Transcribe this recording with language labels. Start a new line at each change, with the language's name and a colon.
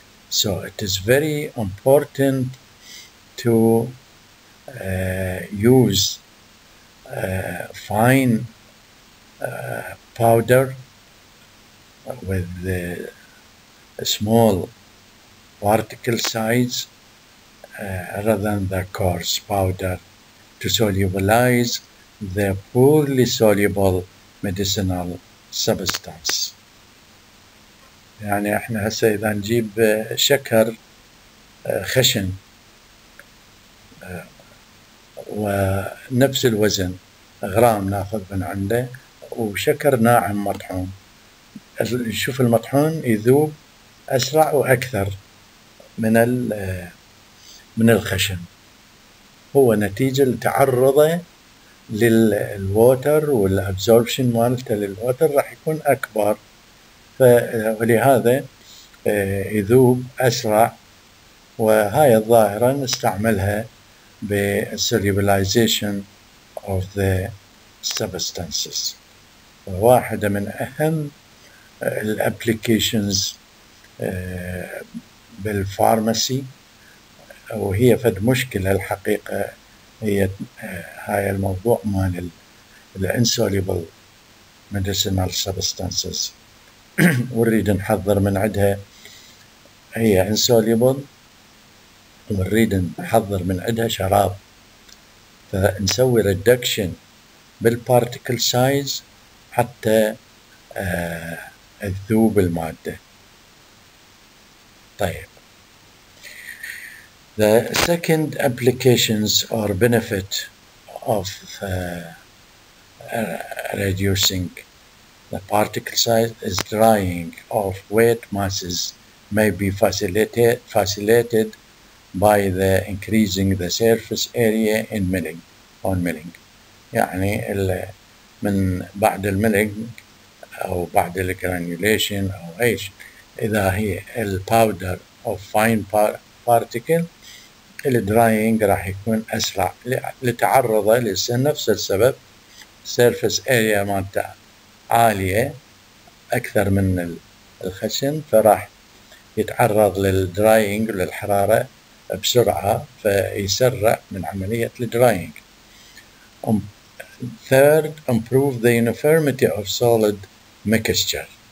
English: So it is very important to use fine powder with the small particle size rather than the coarse powder to solubilize the poorly soluble medicinal substance.
Arabic: يعني احنا هسه اذا نجيب شكر خشن ونفس الوزن غرام ناخذ من عنده، وشكر ناعم مطحون، نشوف المطحون يذوب اسرع واكثر من الخشن، هو نتيجة لتعرضه للووتر والابزوربشن مالته للووتر راح يكون اكبر، ولهذا يذوب اسرع. وهاي الظاهرة نستعملها بال
English: solubilization of the substances.
Arabic: واحدة من أهم الابليكيشنز بالفارماسي، وهي فد مشكلة الحقيقة، هي هاي الموضوع مال الانسوليبل medicinal substances ونريد نحضر من عندها، هي insoluble ونريد نحضر من عندها شراب، فنسوي reduction بالبارتيكل سايز حتى تذوب المادة.
English: طيب، the second applications or benefit of reducing the particle size is drying of wet masses may be facilitated by the increasing the surface area in milling on milling.
Arabic: يعني من بعد الميلينج أو بعد الجرانيوليشن أو إيش، إذا هي الباودر أو فاين بارتيكل، الدراينج راح يكون أسرع لتعرضه لنفس السبب، surface area مالته عالية أكثر من الخشن، فراح يتعرض للدراينج وللحرارة بسرعة فيسرع من عملية الدراينج.
English: Third, improve the uniformity of solid mixture.